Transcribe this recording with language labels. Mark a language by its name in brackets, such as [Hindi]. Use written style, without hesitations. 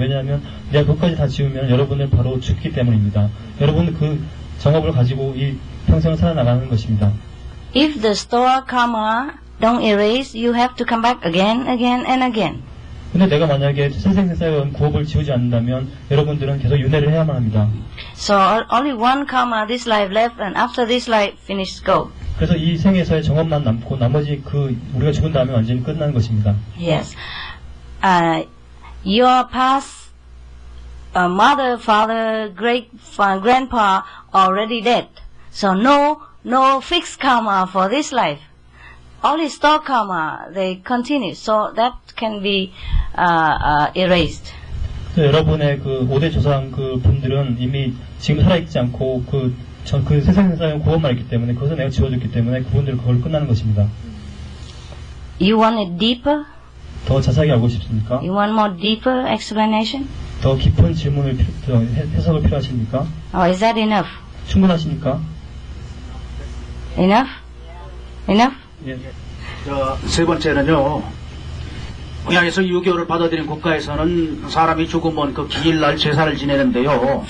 [Korean] 왜냐하면 내가 그것까지 다 지우면 여러분은 바로 죽기 때문입니다. 여러분은 그 정업을 가지고 이 평생을 살아나가는 것입니다. [English] If the store karma don't erase, you have to come back again and again. [Korean] 근데 내가 만약에 세상에 쌓여온 구업을 지우지 않는다면 여러분들은 계속 윤회를 해야만 합니다. [English] So only one karma this life left, and after this life finished, go. [Korean] 그래서 이 생에서의 정업만 남고 나머지 우리가 죽은 다음에 완전히 끝나는 것입니다. [English] Yes. Your past mother, father, grandpa already dead. So no fixed karma for this life. Only store karma, they continue. So that can be erased. [Korean] 여러분의 그 5대 조상 그 분들은 이미 지금 살아있지 않고 그 세상에서 구원만 있기 때문에 그것을 내가 지워줬기 때문에 그분들 그걸 끝나는 것입니다. [English] You want it deeper? [Korean] 더 자세하게 알고 싶습니까? [English] You want more deeper explanation? [Korean] 더 깊은 질문을 해석을 필요하십니까? [English] Or is that enough? [Korean] 충분하십니까? [English] Enough? Enough? [Korean] 예. 세 번째는요. 동양에서 유교를 받아들인 국가에서는 사람이 죽으면 그 기일날 제사를 지내는데요.